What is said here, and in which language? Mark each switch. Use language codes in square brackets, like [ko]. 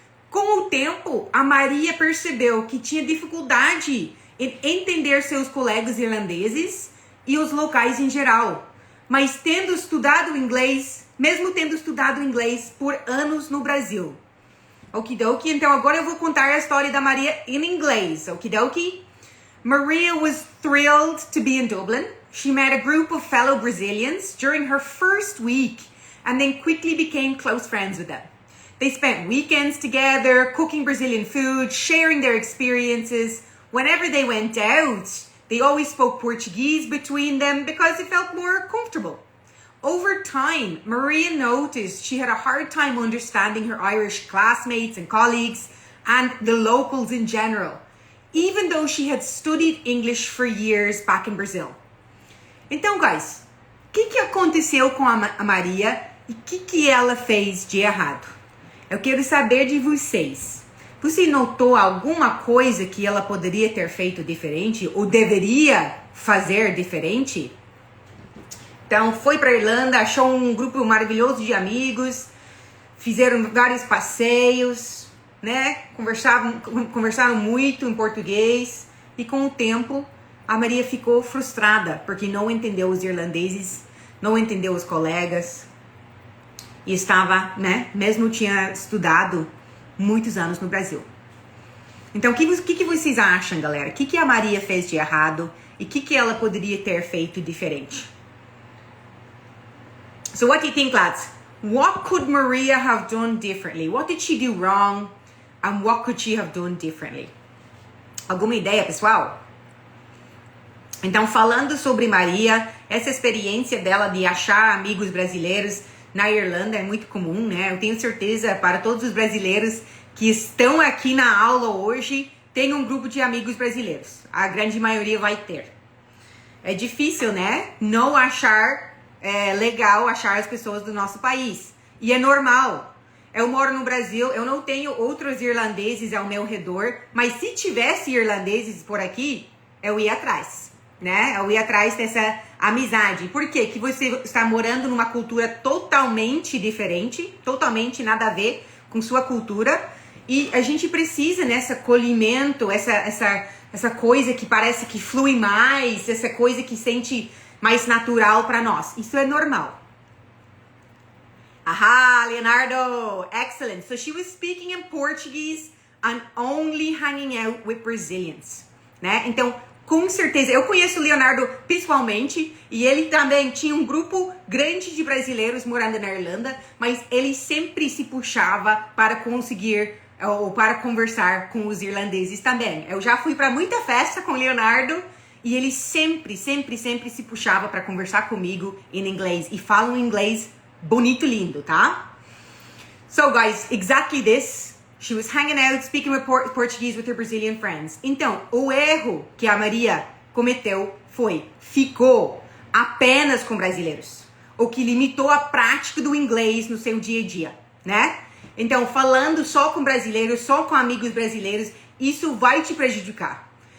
[pt] Com o tempo, a Maria percebeu que tinha dificuldade em entender seus colegas irlandeses e os locais em geral. Mas tendo estudado inglês, mesmo tendo estudado inglês por anos no Brasil. Okidoki, então agora eu vou contar a história da Maria em inglês. Okidoki? [en] Maria was thrilled to be in Dublin. She met a group of fellow Brazilians during her first week and then quickly became close friends with them. They spent weekends together, cooking Brazilian food, sharing their experiences. Whenever they went out, they always spoke Portuguese between them because it felt more comfortable. Over time, Maria noticed she had a hard time understanding her Irish classmates and colleagues and the locals in general, even though she had studied English for years back in Brazil. [pt] Então, guys, o que aconteceu com a Maria e o que ela fez de errado? Eu quero saber de vocês. Você notou alguma coisa que ela poderia ter feito diferente ou deveria fazer diferente? Então, foi para Irlanda, achou um grupo maravilhoso de amigos, fizeram vários passeios, né? Conversaram muito em português e com o tempo a Maria ficou frustrada porque não entendeu os irlandeses, não entendeu os colegas e estava, né? Mesmo tinha estudado muitos anos no Brasil. Então, o que vocês acham, galera? O que a Maria fez de errado e o que ela poderia ter feito diferente? [en] So what do you think, lads? What could Maria have done differently? What did she do wrong? And what could she have done differently? [pt] Alguma ideia, pessoal? Então, falando sobre Maria, essa experiência dela de achar amigos brasileiros na Irlanda é muito comum, né? Eu tenho certeza para todos os brasileiros que estão aqui na aula hoje, tem um grupo de amigos brasileiros. A grande maioria vai ter. É difícil, né? Não achar legal achar as pessoas do nosso país. E é normal. Eu moro no Brasil, eu não tenho outros irlandeses ao meu redor, mas se tivesse irlandeses por aqui, eu ia atrás, né? Eu ia atrás dessa amizade. Por quê? Que você está morando numa cultura totalmente diferente, totalmente nada a ver com sua cultura, e a gente precisa nesse acolhimento, essa coisa que parece que flui mais, essa coisa que sente mais natural para nós. Isso é normal. Aha, Leonardo! [en] Excellent. So she was speaking in Portuguese and only hanging out with Brazilians, né? [pt] Então, com certeza, eu conheço o Leonardo pessoalmente e ele também tinha um grupo grande de brasileiros morando na Irlanda, mas ele sempre se puxava para conseguir ou para conversar com os irlandeses também. Eu já fui para muita festa com o Leonardo e ele sempre se puxava para conversar comigo em inglês. E fala um inglês bonito e lindo, tá? [en] So, guys, exactly this. She was hanging out, speaking with Portuguese with her Brazilian friends. [pt] Então, o erro que a Maria cometeu ficou apenas com brasileiros. O que limitou a prática do inglês no seu dia a dia, né? Então, falando só com brasileiros, só com amigos brasileiros, isso vai te prejudicar.